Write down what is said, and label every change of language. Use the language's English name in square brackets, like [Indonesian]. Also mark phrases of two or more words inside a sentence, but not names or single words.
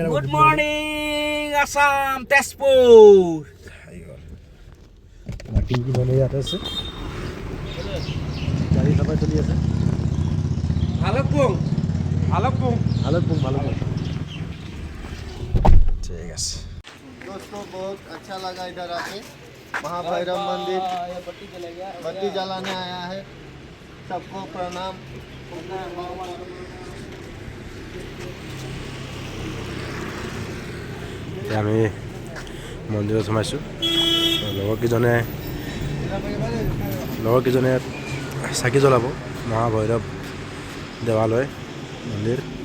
[English] Good morning Assam Tezpur [Assamese] বাকী কি মানে ইয়াত আছে গাড়ী চাফাই চলি আছে ভালুকপুং ঠিক আছে [Hindi] दोस्तों बहुत अच्छा लगा इधर आके महाभैरव मंदिर बत्ती जलाने आया है सबको प्रणाम [Assamese] এতিয়া আমি মন্দিৰত সোমাইছোঁ লগৰকেইজনে চাকি জ্বলাব মহাভৈৰৱ দেৱালয় মন্দিৰ